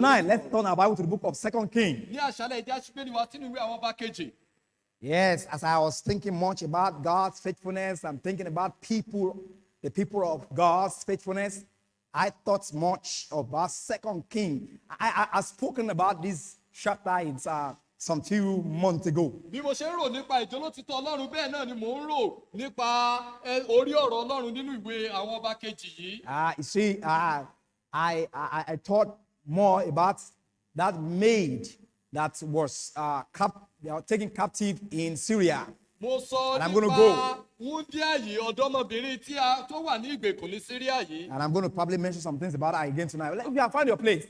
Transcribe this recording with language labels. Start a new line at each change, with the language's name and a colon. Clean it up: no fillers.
English: Now, let's turn our Bible to the book of 2 Kings.
Yoruba: Ní àṣálẹ́ ìdí àṣìbẹ́ni wa sínú ìwé àwọn ọba kejì.
English: Yes, as I was thinking much about God's faithfulness, I'm thinking about people, the people of God's faithfulness. I thought much about 2 Kings. I've spoken about this chapter some few months ago.
Yoruba: Bí mo ṣe ń rò nípa ìjólótítọ́ Ọlọ́run bẹ́ẹ̀ náà ni mò ń rò nípa orí ọ̀rọ̀ Ọlọ́run nínú ìwé àwọn ọba kejì yìí.
English: You see, I thought more about that maid that was taken captive in Syria.
Yoruba: Mo sọ
English: And I'm gonna
Yoruba: nípa
English: go.
Yoruba: wúndíá yìí ọ̀dọ́mọbìnrin tó wà ní ìgbèkùn ní Síríà yìí.
English: And I'm going to probably mention some things about her again tonight. If you have found your place,